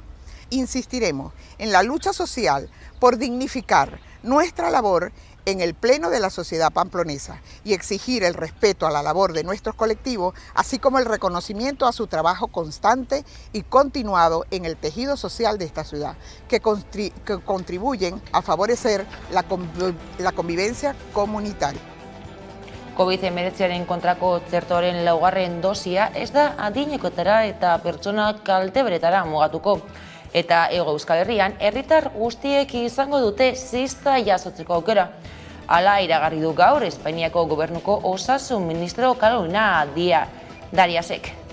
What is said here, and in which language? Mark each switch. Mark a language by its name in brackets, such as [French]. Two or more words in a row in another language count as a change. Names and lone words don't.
[Spanish] Insistiremos en la lucha social por dignificar nuestra labor en el pleno de la sociedad pamplonesa y exigir el respeto a la labor de nuestros colectivos, así como el reconocimiento a su trabajo constante y continuado en el tejido social de esta ciudad, que contribuyen a favorecer la convivencia comunitaria. [Basque] COVID-19 kontrako txertoaren 2. dosia ez da adinekotara eta pertsona kalteberetara mugatuko. Eta Hego Euskal Herrian, herritar guztiek izango dute zista jasotzeko aukera. Hala iragarri du gaur Espainiako gobernuko osasun ministro Carolina Dariasek.